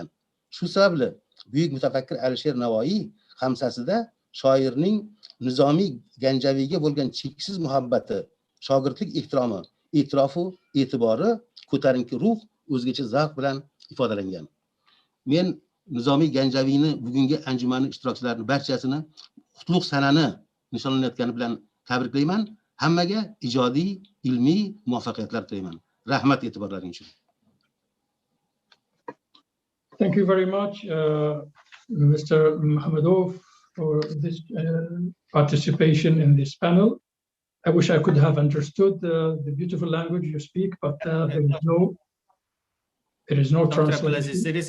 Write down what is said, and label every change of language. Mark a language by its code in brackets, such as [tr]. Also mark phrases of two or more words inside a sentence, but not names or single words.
[uz] Shu sababli buyuk mutafakkir Alisher Navoiy xamsasida shoirning Nizomiy Ganjaviyga bo'lgan cheksiz muhabbati, shogirdlik ehtiromi, e'tirofu e'tibori, ko'tarinki ruh, o'zgacha zavq bilan ifodalangan. Men Nizomiy Ganjaviyni bugungi anjumanning ishtirokchilarini barchasini qutlug' sanani nishonlanayotgani bilan tabriklayman. Hammaga ijodiy, ilmiy muvaffaqiyatlar tilayman. Rahmat e'tiborlaringiz uchun. [en] Thank you very much, Mr. Mohamedov, for this participation in this panel. I wish I could have understood the beautiful language you speak, but there is no translation.